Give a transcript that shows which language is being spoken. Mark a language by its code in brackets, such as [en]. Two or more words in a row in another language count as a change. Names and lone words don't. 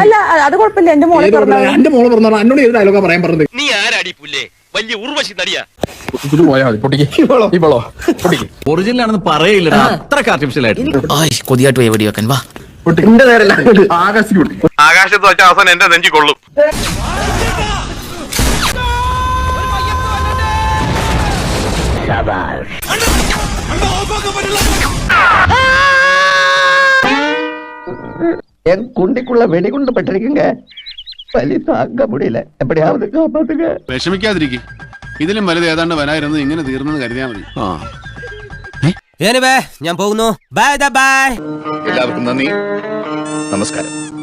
[ml] അല്ല, അത് കുഴപ്പമില്ല. എന്റെ മോളെ പിറന്നാൾ എന്നോട് ഏത് ഡയലോഗാ പറയാൻ പറഞ്ഞത്? നീ ആരാടി പുല്ലേ? വലിയ ഉർവശി നടിയാ. പോയാൽ മതി. ഒറിജിനൽ ആണെന്ന് പറയില്ല, അത്രക്ക് ആർട്ടിഫിഷ്യൽ ആയിട്ട്. കൊതിയായിട്ട് പോയി വെടി വെക്കാൻ വാ. ആകാശത്ത് വെച്ച അവസാനം എന്റെ നെഞ്ചി കൊള്ളും. [ta] என் குண்டிக்குள்ள வெடிகுண்டு பட்டிருக்குங்க. வலி தாங்க முடியல, எப்படியாவது காப்பாத்துங்க. [ml] വിഷമിക്കാതിരിക്കും. ഇതിലും വലുത് ഏതാണ്ട് വരായിരുന്നു. ഇങ്ങനെ തീർന്നെന്ന് കരുതിയാൽ മതി. ഞാൻ പോകുന്നു. [en] bye bye. [ml] എല്ലാവർക്കും നന്ദി, നമസ്കാരം.